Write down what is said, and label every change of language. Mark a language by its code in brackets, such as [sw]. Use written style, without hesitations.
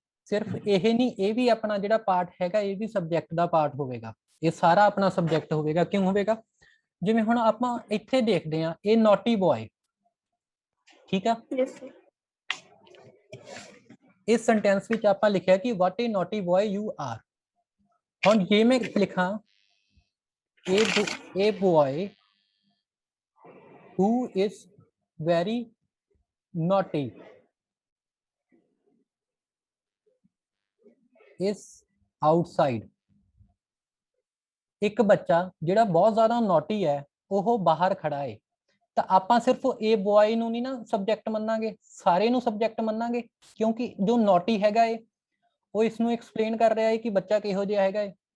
[pa] ਸਿਰਫ ਇਹ ਨਹੀਂ, ਇਹ ਵੀ ਆਪਣਾ ਜਿਹੜਾ ਪਾਰਟ ਹੈਗਾ ਇਹ ਵੀ ਸਬਜੈਕਟ ਦਾ ਪਾਰਟ ਹੋਵੇਗਾ। ਇਹ ਸਾਰਾ ਆਪਣਾ ਸਬਜੈਕਟ ਹੋਵੇਗਾ। ਕਿਉਂ ਹੋਵੇਗਾ? ਜਿਵੇਂ ਹੁਣ ਆਪਾਂ ਇੱਥੇ ਦੇਖਦੇ ਹਾਂ, ਇਹ ਨੋਟੀ ਬॉय, ਠੀਕ ਆ। [en] Yes sir. [pa] ਇਸ ਸੈਂਟੈਂਸ ਵਿੱਚ ਆਪਾਂ ਲਿਖਿਆ ਕਿ [en] What a naughty boy you are. [pa] ਹੁਣ ਜੇ ਮੈਂ ਲਿਖਾਂ [en] a boy who is very naughty is outside, [pa] ਇੱਕ ਬੱਚਾ ਜਿਹੜਾ ਬਹੁਤ ਜ਼ਿਆਦਾ ਨੋਟੀ ਹੈ ਉਹ ਬਾਹਰ ਖੜਾ ਹੈ, ਤਾਂ ਆਪਾਂ ਸਿਰਫ ਇਹ ਬॉय ਨੂੰ ਨਹੀਂ ਨਾ ਸਬਜੈਕਟ ਮੰਨਾਂਗੇ, ਸਾਰੇ ਨੂੰ ਸਬਜੈਕਟ ਮੰਨਾਂਗੇ, ਕਿਉਂਕਿ ਜੋ ਨੋਟੀ ਹੈਗਾ ਏ ਉਹ ਇਸ ਨੂੰ ਐਕਸਪਲੇਨ ਕਰ ਰਿਹਾ ਹੈ ਕਿ ਬੱਚਾ ਕਿਹੋ ਜਿਹਾ ਹੈਗਾ ਏ।